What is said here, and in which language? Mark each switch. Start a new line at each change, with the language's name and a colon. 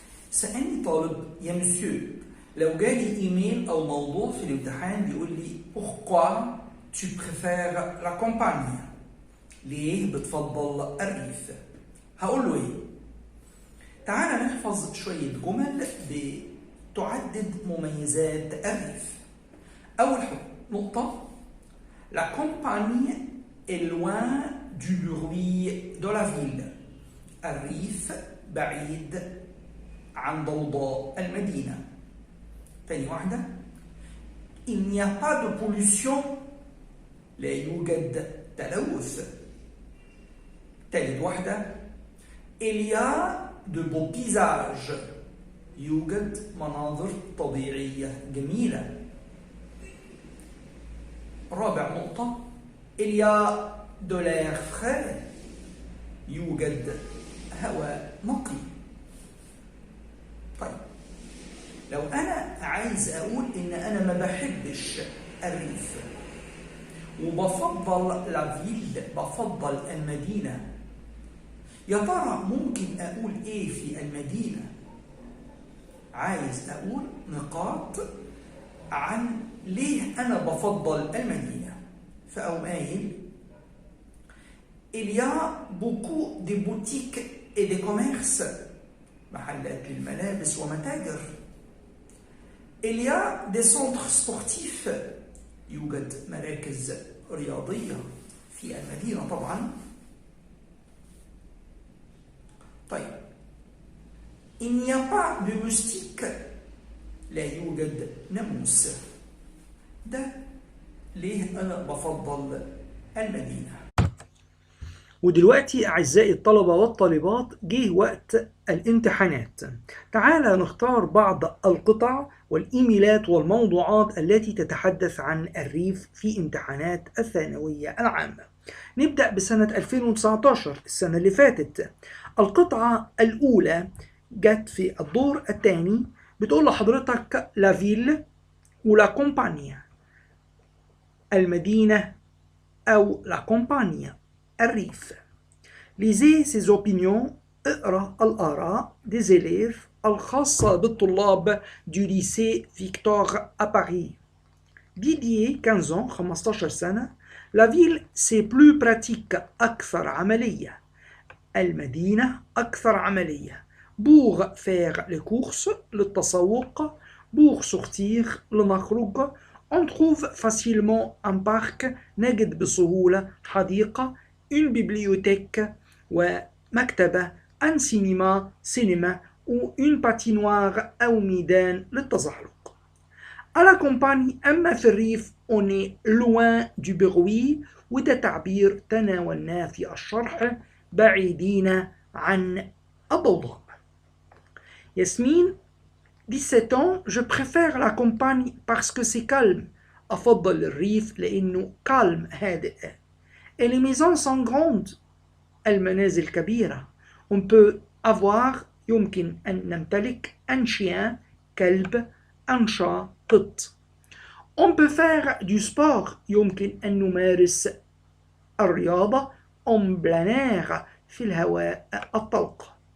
Arabic: سألني طالب: يا مسيو، لو جالي إيميل أو موضوع في الامتحان بيقول لي
French: pourquoi tu préfères la campagne؟
Arabic: ليه بتفضل الريف؟ هقول له إيه؟ تعال نحفظ شوية جمل بتعدد مميزات الريف. أول نقطة:
French: la campagne est loin du bruit de la ville.
Arabic: الريف بعيد عن ضوضاء المدينة. ثاني واحدة:
French: il n'y a pas de pollution.
Arabic: لا يوجد تلوث. ثالث واحدة:
French: il y a de beaux paysages.
Arabic: يوجد مناظر طبيعية جميلة. رابع نقطة:
French: il y a de l'air frais.
Arabic: يوجد هواء نقي. طيب لو أنا عايز أقول إن أنا ما بحبش الريف وبفضل لافيل، بفضل المدينة، يا ترى ممكن أقول إيه في المدينة؟ عايز أقول نقاط عن ليه أنا بفضل المدينة. فأقوم قايل
French: il y a beaucoup de boutiques et de commerces،
Arabic: محلات للملابس ومتاجر.
French: il y a des centres sportifs،
Arabic: يوجد مراكز رياضية في المدينة طبعا. طيب
French: il n'y a pas de moustiques،
Arabic: لا يوجد ناموس. ده ليه أنا بفضل المدينة. ودلوقتي أعزائي الطلبة والطالبات جه وقت الامتحانات. تعال نختار بعض القطع والإيميلات والموضوعات التي تتحدث عن الريف في امتحانات الثانوية العامة. نبدأ بسنة 2019، السنة اللي فاتت. القطعة الأولى جت في الدور الثاني، بتقول لحضرتك لا فيل ولا كومبانيا، المدينة أو لا كومبانيا، الريف.
French: lisez ses opinions،
Arabic: اقرأ الآراء
French: des élèves
Arabic: الخاصة بالطلاب
French: du lycée Victor à Paris. Didier 15 ans،
Arabic: 15 سنة:
French: la ville c'est plus pratique،
Arabic: أكثر عملية. المدينة أكثر عملية.
French: pour faire les courses،
Arabic: للتسوق.
French: pour sortir،
Arabic: لنخرج.
French: on trouve facilement un parc،
Arabic: نجد بسهولة حديقة.
French: une bibliothèque، ومكتبة. un cinéma، سينما. ou une patinoire،
Arabic: أو ميدان للتزحلق.
French: à la campagne،
Arabic: أما في الريف
French: on est loin du bruit،
Arabic: وده تعبير تناولناه في الشرح، بعيدين عن الضوضاء.
French: ياسمين 17 ans: je préfère la campagne parce que c'est calme.
Arabic: أفضل الريف لأنه كالم هادئ.
French: Et les maisons sont grandes.
Arabic: المنازل كبيرة.
French: On peut avoir
Arabic: يمكن أن نمتلك
French: un chien كلب un chat قط. On peut faire du sport
Arabic: يمكن أن نمارس الرياضة
French: en plein air
Arabic: في الهواء الطلق.